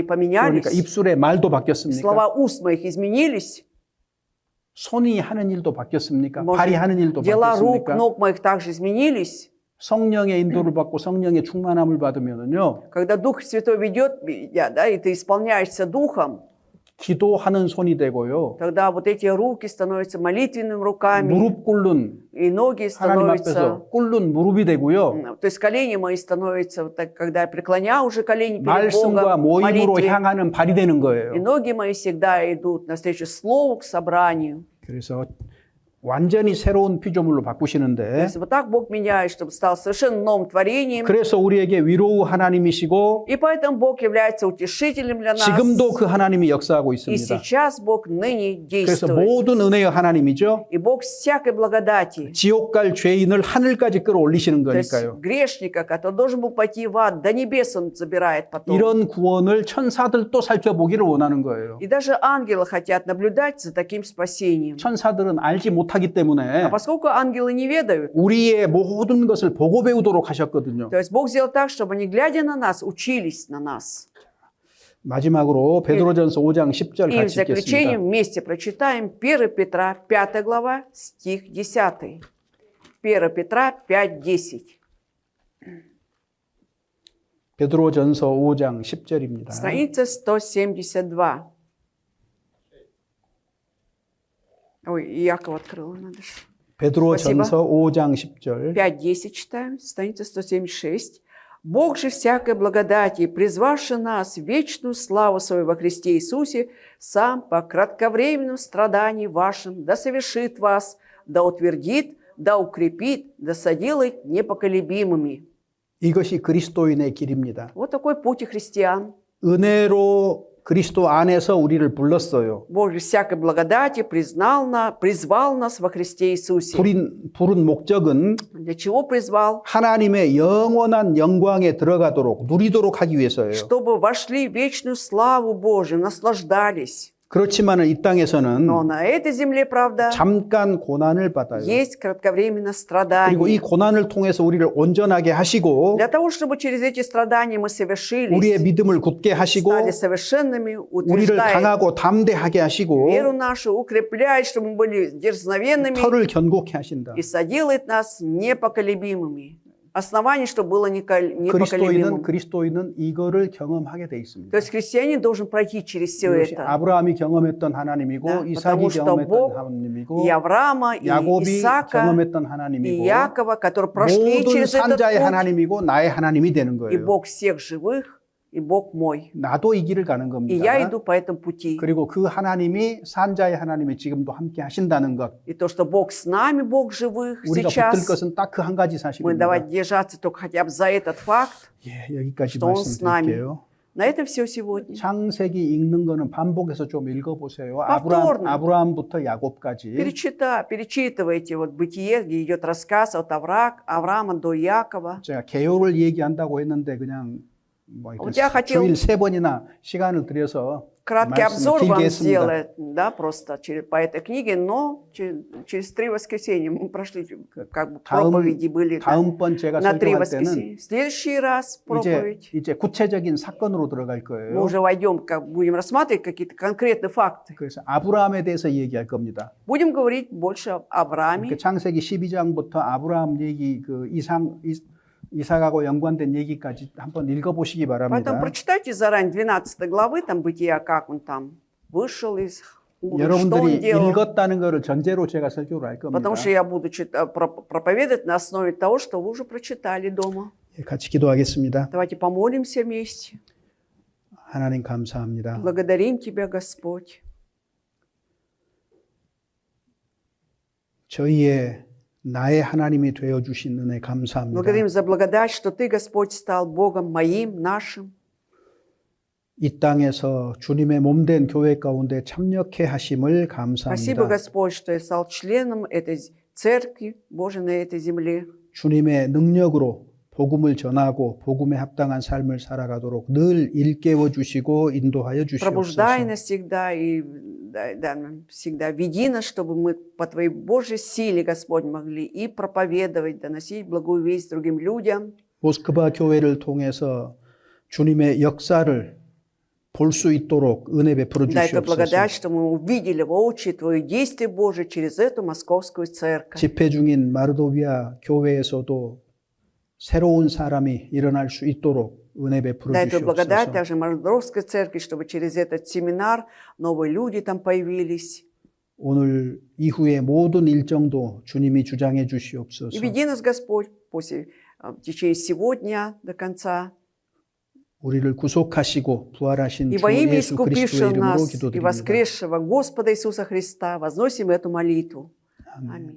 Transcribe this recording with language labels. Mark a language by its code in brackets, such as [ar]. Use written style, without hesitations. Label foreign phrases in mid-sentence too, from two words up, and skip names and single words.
[ko] 그러니까 [ru] поменялись, [ko] 입술의 말도 바뀌었습니까? [ru] слова уст моих изменились, [ko] 손이 하는 일도 바뀌었습니까? [ru] Может, [ko] 발이 하는 일도 [ru] дела рук, [ko] 바뀌었습니까? [ru] ног моих также изменились. [ko] 성령의 인도를 받고 성령의 충만함을 받으면은요, [ru] Когда Дух Святой ведет меня, да, и ты исполняешься Духом, [ko] 기도하는 손이 되고요, [ru] тогда вот эти руки становятся молитвенными руками, [ko] 무릎 꿇는 [ru] и ноги [ko] 하나님 [ru] становятся, [ko] 앞에서 꿇는 무릎이 되고요, [ru] то есть колени мои становятся, вот так, когда я преклоняю уже колени перед [ko] 말씀과 [ru] Богом, в [ko] 모임으로 [ru] молитве, [ko] 향하는 발이 되는 [ru] и [ko] 거예요. [ru] ноги мои всегда идут навстречу Слову, к собранию. [ko] 그래서 완전히 새로운 피조물로 [ru] То [ko] 바꾸시는데, [ru] есть вот так Бог меняет, чтобы стал совершенно новым творением. [ko] 그래서 우리에게 위로우 하나님이시고 [ru] И поэтому Бог является утешителем для нас. [ko] 지금도 그 하나님이 역사하고 [ru] И [ko] 있습니다. [ru] сейчас Бог ныне [ko] 그래서 [ru] действует. [ko] 모든 은혜의 하나님이죠. [ru] И Бог всякой благодати. [ko] 지옥 갈 죄인을 하늘까지 끌어올리시는 [ru] То есть [ko] 거니까요. [ru] грешника, который должен был пойти в ад, до небес он забирает потом. [ko] 이런 구원을 천사들도 살펴보기를 원하는 거예요. [ru] И даже ангелы хотят наблюдать за таким спасением. [ko] 천사들은 알지 못하기 때문에 [ru] А поскольку ангелы не ведают, [ko] 우리의 모든 것을 보고 배우도록 하셨거든요. [ru] то есть Бог сделал так, чтобы они, глядя на нас, учились на нас. [ko] 마지막으로 베드로전서 5장 10절 [ru] И в [ko] 같이 [ru] заключение [ko] 읽겠습니다. [ru] вместе прочитаем 1 Петра, 5 глава, стих 10. 1 Петра 5:10. [ko] 베드로전서 5장 10절입니다. [ru] Страница 172. Ой, Яков открыл, надо же. [ko] 베드로전서 5장 10절. [ru] 5:10 читаем, страница 176. «Бог же всякой благодати, призвавший нас в вечную славу свою во Христе Иисусе, сам по кратковременном страдании вашим да совершит вас, да утвердит, да укрепит, да соделает непоколебимыми». [ko] 이것이 그리스도인의 길입니다. [ru] Вот такой путь и христиан. [ko] 은혜로 그리스도 안에서 우리를 불렀어요. [ru] Бог же всякой благодати призвал нас во Христе Иисусе. [ko] 부른 목적은 [ru] Для чего призвал? [ko] 하나님의 영원한 영광에 들어가도록 누리도록 하기 위해서예요. [ru] Чтобы вошли в вечную славу Божию, наслаждались. [ko] 그렇지만 이 땅에서는 [ru] Но на этой земле, правда, [ko] 잠깐 고난을 받아요. [ru] есть [ko] 그리고 [ru] кратковременно [ko] 이 [ru] страдания. [ko] 고난을 통해서 우리를 온전하게 하시고 [ru] Для того, чтобы через эти страдания мы совершились, [ko] 우리의 믿음을 굳게 하시고 [ru] стали совершенными, [ko] 우리를 [ru] утверждая [ko] 강하고 담대하게 하시고 [ru] веру нашу, укрепляет, чтобы мы были дерзновенными [ko] 털을 견고케 하신다. [ru] и соделает нас непоколебимыми. Основание, чтобы было [ko] 그리스도인은 [ru] непоколебимым. [ko] 이거를 경험하게 돼 있습니다. [ru] То есть христианин должен пройти через все [ko] 이것이 [ru] это. [ko] 아브라함이 경험했던 하나님이고 [ru] Да, [ko] 이삭이 [ru] потому что [ko] 경험했던 [ru] Бог [ko] 하나님이고 [ru] И Авраама, и [ko] 야곱이 [ru] Исаака, [ko] 경험했던 [ru] и [ko] 하나님이고 [ru] Якова, которые прошли [ko] 모든 [ru] через этот [ko] 산자의 [ru] путь. [ko] 하나님이고 나의 하나님이 되는 [ru] И [ko] 거예요. [ru] Бог всех живых, и Бог мой. [ko] 나도 이 길을 가는 [ru] И [ko] 겁니다. [ru] я иду по этому пути. [ko] 그리고 그 하나님이 산자의 하나님이 지금도 함께 하신다는 것. [ru] И то, что Бог с нами, Бог живых [ko] 우리가 붙들 [ru] сейчас, [ko] 것은 딱 그 한 가지 [ru] мы [ko] 사실입니다. [ru] давать держаться только хотя бы за этот факт. [ko] 예, 여기까지 [ru] что Он с нами. [ko] 말씀드릴게요. [ru] На этом все сегодня. [ko] 창세기 읽는 거는 반복해서 좀 읽어보세요. [ru] повторно. [ko] 아브라함부터 야곱까지. [ru] Перечитывайте вот Бытие, где идет рассказ от Авраама до Якова. [ko] 제가 개요를 얘기한다고 했는데 그냥 뭐 [ru] Вот я хотел [ko] 주일 3번이나 시간을 들여서 [ru] краткий [ko] 말씀을 [ru] обзор [ko] 길게 [ru] вам [ko] 했습니다. [ru] сделать, да, просто по этой книге, но через 3 воскресенья мы прошли, как бы проповеди были [ko] 다음번 제가 [ru] на 3 [ko] 설교할 때는 [ru] воскресенья. В следующий раз проповедь [ko] 이제 구체적인 사건으로 들어갈 [ru] мы [ko] 거예요. [ru] уже войдем, будем рассматривать какие-то конкретные факты. [ko] 그래서 아브라함에 대해서 얘기할 겁니다. [ru] Будем говорить больше об Аврааме. [ko] 창세기 12장부터 아브라함 얘기 이삭하고 연관된 얘기까지 한번 읽어보시기 [ru] Поэтому [ko] 바랍니다. [ru] прочитайте заранее 12 главы, там Бытия, как он там вышел из Уры, что [ko] 여러분들이 [ru] он делал. [ko] 읽었다는 것을 전제로 제가 설교를 할 겁니다. [ru] Потому что я буду проповедовать на основе того, что вы уже прочитали дома. [ko] 예, 같이 기도하겠습니다. [ru] Давайте помолимся вместе. [ko] 하나님 감사합니다. [ru] Благодарим Тебя, Господь. [ko] 나의 하나님이 되어 주신 은혜 감사합니다. [ru] Благодарим за благодать, что Ты, Господь, стал Богом моим, нашим. [ko] 이 땅에서 주님의 몸된 교회 가운데 참여케 하심을 [ru] Спасибо, [ko] 감사합니다. [ru] Господь, что я стал членом этой церкви Божией на этой земле. [ko] 주님의 능력으로 복음을 전하고 복음에 합당한 삶을 살아가도록 늘 일깨워 주시고 인도하여 [ru] Пробуждай [ko] 주시옵소서. [ru] нас всегда и дай нам всегда веди нас, чтобы мы по Твоей Божьей силе, Господь, могли и проповедовать, доносить благую весть другим людям. [ko] 모스크바 교회를 통해서 주님의 역사를 볼 수 있도록 은혜 베풀어 [ru] Дай Твою [ko] 주시옵소서. [ru] благодать, что мы увидели воочию Твое действие Божие через эту московскую церковь. [ko] 집회 중인 마르도비아 교회에서도 새로운 사람이 일어날 수 있도록 은혜 베풀어 [ru] Дай Твою благодать [ko] 주시옵소서. [ru] также Мордовской церкви, чтобы через этот семинар новые люди там появились. [ko] 오늘 이후의 모든 일정도 주님이 주장해 주시옵소서. [ru] И веди нас, Господь, в течение всего дня до конца. [ko] 우리를 구속하시고 부활하신 [ru] И [ko] 주 [ru] во имя [ko] 예수 그리스도의 [ru] искупившего [ko] 이름으로 [ru] нас и [ko] 기도드립니다. [ru] воскресшего Господа Иисуса Христа возносим эту молитву. [ko] 아멘. [ru] Аминь.